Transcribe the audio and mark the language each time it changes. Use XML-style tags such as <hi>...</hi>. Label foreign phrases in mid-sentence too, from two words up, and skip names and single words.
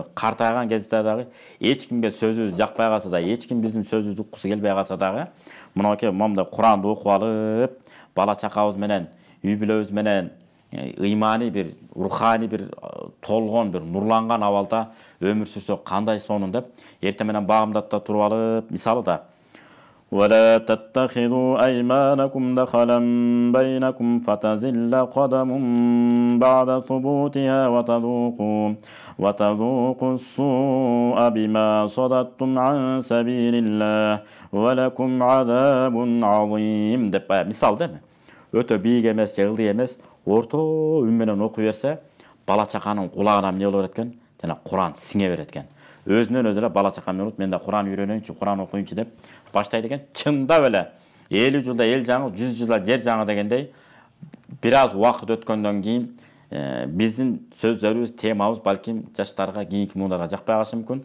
<ky>Картайган кезде дагы эч кимге сөзүбүз жакпай калса да, эч ким биздин сөзүбүздү уккусу келбей калса дагы, мынакей момундай Куранды окуп алып, бала чакабыз менен, үй бүлөбүз менен ыймани бир, рухани бир толгон, бир нурланган абалда өмүр сүрсөк кандай сонун деп, эртең менен багымдатта туруп алып, мисалы да</ky> <ar>ولا تتخذوا أيمانكم دخلا بينكم فتزل قدم بعد ثبوتها وتذوقوا السوء بما صددتم عن سبيل الله ولكم عذاب عظيم</ar> <ky>деп мисал деме. Өтө бийик эмес, жыгылдый эмес, орто үн менен окуй берсе, бала чаканын кулагына эмне болот экен? Жана Куран сиңе берет экен. Өзүнөн өзү эле бала чакам менен мен да Куран үйрөнөйүнчү, Куран окуйунчу деп баштайт экен. Чындап эле 50 жылда эл жаңы, 100 жылда жер жаңы дегендей, бир аз убакыт өткөндөн кийин биздин сөздөрүбүз, темабыз балким жаштарга, кийинки муундарга жакпай калышы мүмкүн.</ky>